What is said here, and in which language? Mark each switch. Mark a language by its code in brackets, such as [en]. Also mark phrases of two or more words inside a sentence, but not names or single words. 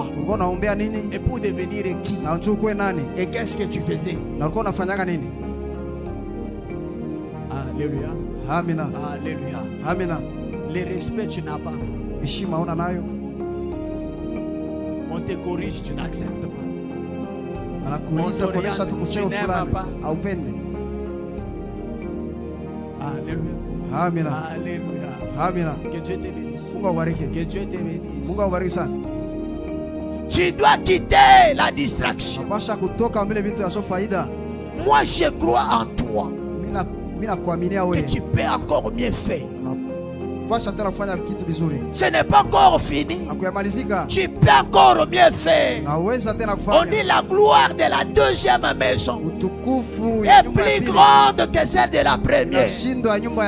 [fr] Et pour devenir qui? Et qu'est-ce que tu faisais? Alléluia. [sw] Amina. [fr] Alléluia. [sw] Amina. [fr] Le respect, tu n'as pas. On te corrige, tu n'acceptes pas. [sw] Anakuuliza tu msemo fulani haupende. [fr] Alléluia. [sw] Amina. [fr] Alléluia. [sw] Amina. [fr] Que Dieu te bénisse. [sw] Mungu awabariki. [fr] Que Dieu te bénisse. [sw] Mungu awabariki sana. [fr] Tu dois quitter la distraction. [sw] Unapaswa kutoka mbele vitu ya faida. [fr] Moi je crois en toi. [sw] Mimi nakuaminia wewe. [fr] Que tu peux encore mieux faire. Ce n'est pas encore fini. Tu peux encore mieux faire. On dit la gloire de la deuxième maison est plus grande que celle de la première.